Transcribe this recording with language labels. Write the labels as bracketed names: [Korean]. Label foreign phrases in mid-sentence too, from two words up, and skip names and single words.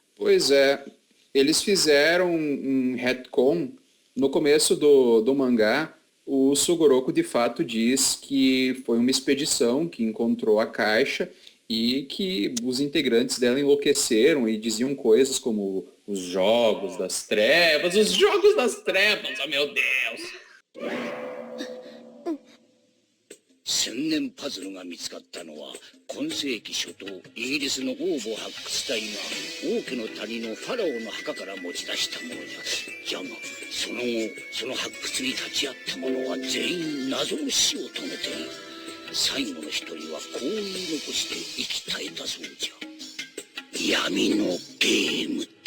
[Portuguese] Pois é, eles fizeram um retcon no começo do mangá. O Sugoroku de fato diz que foi uma expedição que encontrou a caixa e que os integrantes dela enlouqueceram e diziam coisas como os jogos das trevas, oh meu Deus! [Japanese] 千年パズルが見つかったのは今世紀初頭イギリスの王母発掘隊が王家の谷のファラオの墓から持ち出したものじゃがその後その発掘に立ち会った者は全員謎の死を遂げている最後の一人はこう言い残して生き絶えたそうじゃ闇のゲームと